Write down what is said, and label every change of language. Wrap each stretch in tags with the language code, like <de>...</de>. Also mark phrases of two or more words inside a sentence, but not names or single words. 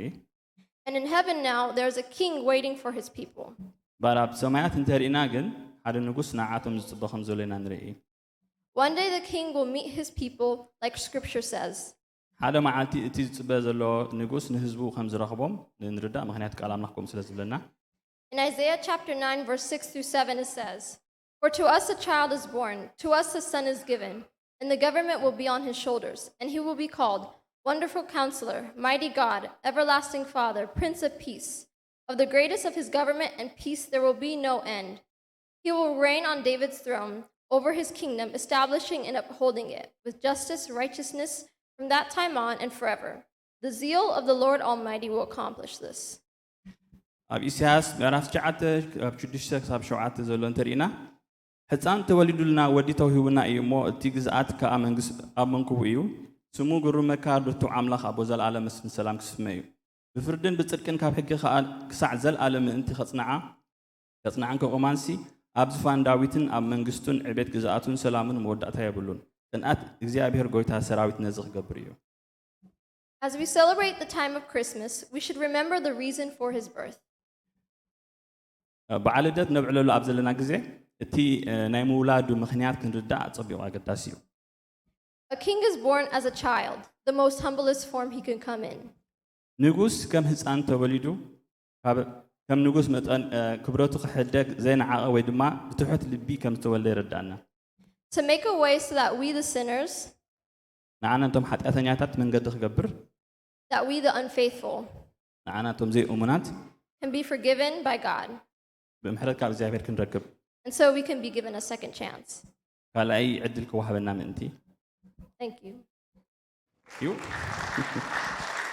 <en>And in heaven now, there is a king waiting for his people.</en> <ti>ባራብ ሰማያት እንተርኢና ግን ሓደ ንጉስ ንዓቶም ዝጽበ ከም ዘሎ ኢና ንርኢ።</ti> <en>One day the king will meet his people, like scripture says.</en> <ti>ሓደ መዓልቲ እቲ ዝጽበ ዘሎ ንጉስ ንህዝቡ ከም ዝረኽቦም ንርዳእ ምክንያት ቃል ኣምላኽኩም ስለ ዝብለና</ti> <en>In Isaiah chapter 9, verse 6 through 7, it says, For to us a child is born, to us a son is given, and the government will be on his shoulders, and he will be called Wonderful Counselor, Mighty God, Everlasting Father, Prince of Peace. Of the greatness of his government and peace there will be no end. He will reign on David's throne over his kingdom, establishing and upholding it with justice, righteousness from that time on and forever. The zeal of the Lord Almighty will accomplish this.</en> <ti>ኣብ ኢሳያስ ምዕራፍ 9 ኣብ 6 ክሳብ 7 ዘሎ እንተርኢና ሕፃን ተወሊዱልና ወዲ ተውሂቡና እዩ እሞ እቲ ግዝኣት ከዓ መንግስት ኣብ መንኩቡ እዩ ስሙ ግሩም መካር ብርቱዕ ኣምላኽ ኣቦ ዘለዓለም ምስፍን ሰላም ክስመ እዩ ብፍርድን ብጽድቅን ካብ ሕጊ ከዓ ክሳዕ ዘለዓለም ምእንቲ ከጽንዓን ከቆማንሲ ኣብ ዝፋን ዳዊትን ኣብ መንግስቱን ዕቤት ግዝኣቱን ሰላምን መወዳእታ የብሉን ቅንኣት እግዚአብሔር ጎይታ ሰራዊት ነዚ ክገብር እዩ።</ti> <en>As we celebrate the time of Christmas, we should remember the reason for his birth.</en> <ti>በዓል ልደት ነብዕለሉ ኣብ ዘለና ግዜ እቲ ናይ ምውላዱ ምክንያት ክንርዳእ ጽቢቑ ኣገዳሲ እዩ።</ti> <en>A king is born as a child, the most humblest form he can come in.</en> <ti>ንጉስ ከም ህፃን ተወሊዱ ከም ንጉስ መጠን ክብረቱ ክሕደግ ዘይነዓቐ ወይ ድማ ብትሑት ልቢ ከም ዝተወልደ ይረዳእና።</ti> <en>To make a way so that we the sinners,</en> <ti>ንዓና እንቶም ሓጢአተኛታት መንገዲ ክገብር</ti> <en>that we the unfaithful,</en> <ti>ንዓና እንቶም ዘይእሙናት</ti> <en>can be forgiven by God.</en> <ti>ብምሕረት ካብ እግዚአብሔር ክንረክብ</ti> <en>And so we can be given a second chance.</en> <ti>ካልኣይ ዕድል ክወሃበና ምእንቲ</ti> <en>Thank you.</en> <ti>እዩ</ti>